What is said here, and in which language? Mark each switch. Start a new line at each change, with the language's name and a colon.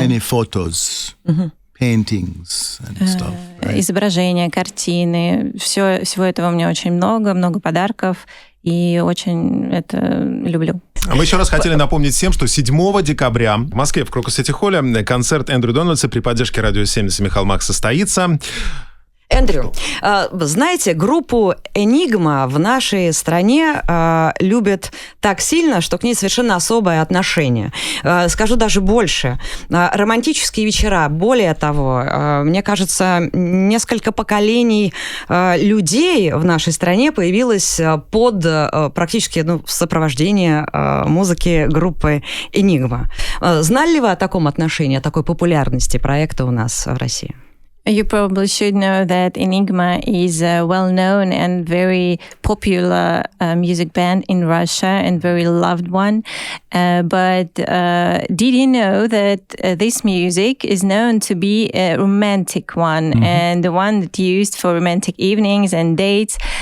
English: Many photos, paintings and stuff. Right?
Russian: Изображения, картины. Всего этого у меня очень много подарков. И очень это люблю. Мы еще раз хотели напомнить всем, что 7 декабря в Москве в Крокус-Сити-холле концерт Эндрю Дональдса при поддержке радио 7 на семи холмах состоится. Эндрю, знаете, группу Enigma в нашей стране любят так сильно, что к ней совершенно особое отношение. Скажу даже больше. Романтические вечера, более того, мне кажется, несколько поколений людей в нашей стране появилось под практически в сопровождении музыки группы Enigma. Знали ли вы о таком отношении, о такой популярности проекта у нас в России?
English: You probably should know that Enigma is a well-known and very popular music band in Russia and very loved one. But did you know that this music is known to be a romantic one and the one that used for romantic evenings and dates?